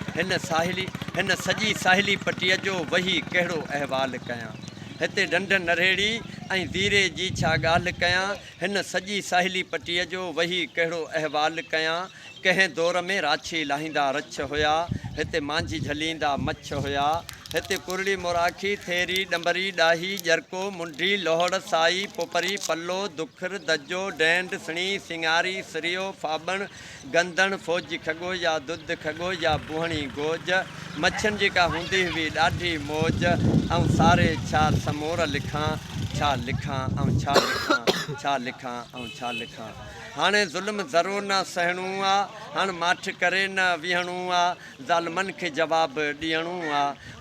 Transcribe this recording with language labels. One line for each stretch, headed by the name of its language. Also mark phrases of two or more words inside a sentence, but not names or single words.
Sindhi: हिन सॼी साहिली पटीअ जो वही कहिड़ो अहवाल कयां। हिते ॾंढ नरहेड़ी ऐं ज़ीरे जी छा ॻाल्हि कयां, हिन सॼी साहिली पटीअ जो वही कहिड़ो अहवाल कयां। कंहिं दौर में राछी लाहींदा रछ हुया, हिते मांझी झलींदा मछ हुया, हिते कुरड़ी मुराखी थेरी ॾंबरी ॾाही ॼरको मुंडी लोहड़ साई पोपरी पल्लो दुखर दजो डैंड सणी सिंगारी सिरियो फाबण गंदण फौजी खगो या दुध खगो या बुहणी गोज। मच्छियुनि जेका हूंदी हुई ॾाढी मौज, ऐं सारे छा समोर लिखां। छा लिखां ऐं छा लिखां, छा लिखां ऐं छा लिखां। हाणे ज़ुल्म ज़रो न सहणो आहे, हाणे माठ करे न विहणो आहे, ज़ालिमनि खे जवाबु ॾियणो आहे।